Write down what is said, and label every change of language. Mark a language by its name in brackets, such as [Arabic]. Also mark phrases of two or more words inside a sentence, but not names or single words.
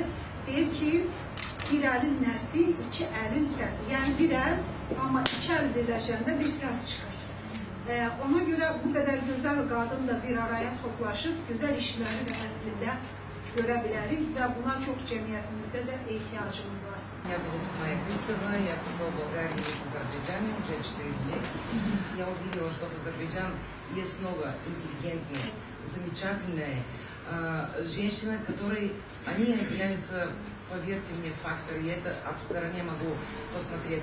[Azerbaijani] Deyir ki, bir əlin nəsi, iki əlin səsi. Yəni bir əl, amma iki əl birləşəndə bir səs çıxır. Ona görə bu qədər gözəl qadın da bir araya toplaşıb, gözəl işləri də əslində görə bilərik və buna çox cəmiyyətimizdə də ehtiyacımız var. [Russian] Меня зовут Майя Кристова, я пришла в Болгарию из Азербайджана уже 4 лет. Я увидела, что в Азербайджане есть много интеллигентные, замечательные женщины, которые, они являются, поверьте мне, факторы, я это от стороны могу посмотреть.